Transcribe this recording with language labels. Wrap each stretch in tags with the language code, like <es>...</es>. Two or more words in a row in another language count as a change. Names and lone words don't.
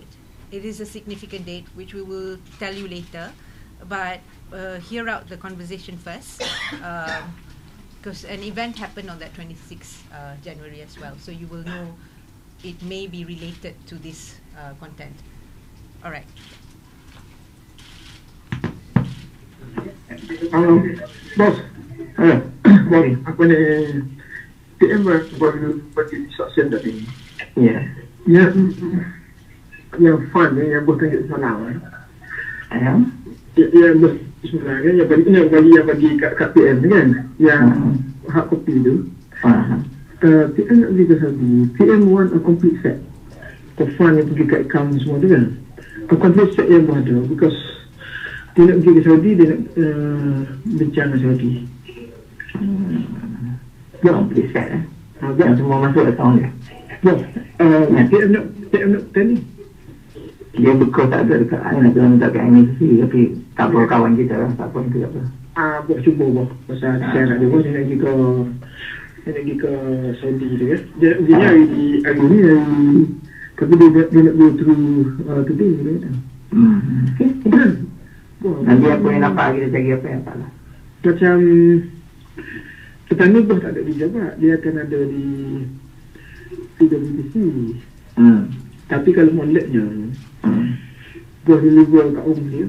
<en>It is a significant date which we will tell you later, but hear out the conversation first, because an event happened on that 26th January as well, so you will know it may be related to this content. Alright.</en> <ms>Bos, apa ni PM baru bagi instruction tadi. Ya. Yang fund ni yang bos tunjuk semalam. Yang bos sebenarnya yang bagi kat PM kan, yang hak kopi tu. PM nak bagi ke Saudi. PM</ms> <en>want a complete set of fund</en> <ms>yang pergi kat account semua tu kan.</ms> <en>A complete set</en> <ms>yang bos ada, because dia nak pergi ke Saudi, dia nak bincang dengan Saudi.</ms> <en>Complete set</en> <ms>yang semua masuk account dia. PM nak tanya. Dia betul tak ada dekat nak kena minta kat MSC, tapi tak apa, kawan kita lah, tak apa itu tak apa. Bos cuba bos, pasal saya nak dia bos, dia nak pergi ke Saudi tu kan. Dia hari ni, tapi dia nak</ms> <en>go through today</en> <ms>tu kan. Okay. Nanti apa yang nampak kita cari apa yang salah. Macam petanda bos tak ada di Jabat, dia akan ada di PWTC. Tapi kalau moleknya bos deliver kat rumah dia.</ms>